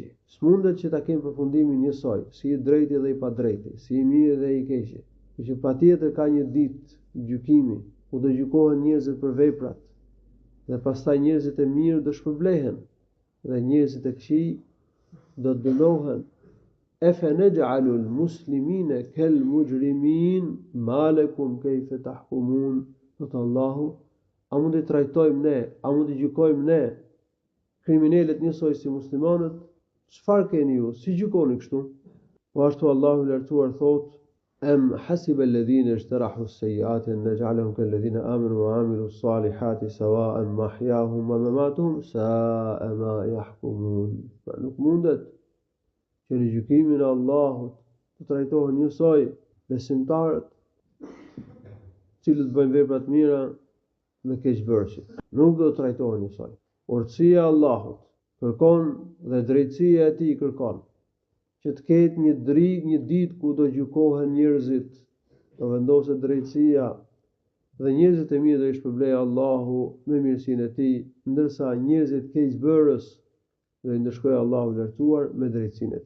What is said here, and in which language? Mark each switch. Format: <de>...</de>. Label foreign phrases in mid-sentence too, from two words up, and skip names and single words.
<sq>S'mundet që ta kemi përfundimin njësoj, si i drejti dhe i padrejti, si i miri dhe i keqi. Që patjetër ka një ditë gjykimi, ku do gjykohen njerëzit për veprat, dhe pastaj njerëzit e mirë do shpërblehen, dhe njerëzit e këqij do të dënohen.</sq> <ar>أفنجعل المسلمين كالمجرمين ما لكم كيف تحكمون.</ar> <sq>Thot Allahu, a mund të trajtojmë ne, a mund të gjykojmë ne kriminalet njësoj si muslimanët? Çfarë keni ju? Si gjykoni kështu? Po ashtu Allahu i lartësuar thot:</sq> <ar>أم حسب الذين اجترحوا السيئات أن نجعلهم كالذين آمنوا وعملوا الصالحات سواء محياهم ومماتهم ساء ما يحكمون.</ar> <sq>Nuk mundet që në gjykimin e Allahut të trajtohen njësoj besimtarët, cilët bëjnë vepra të mira dhe keqbërësit. Nuk do të trajtohen njësoj. Urtësia e Allahut kërkon dhe drejtësia e tij kërkon që të ketë një ditë ku do gjykohen njerëzit, do vendoset drejtësia dhe njerëzit e mirë do i shpërblejë Allahu me mirësinë e tij, ndërsa njerëzit keqbërës do i ndëshkojë Allahu i lartësuar me drejtësinë e tij.</sq>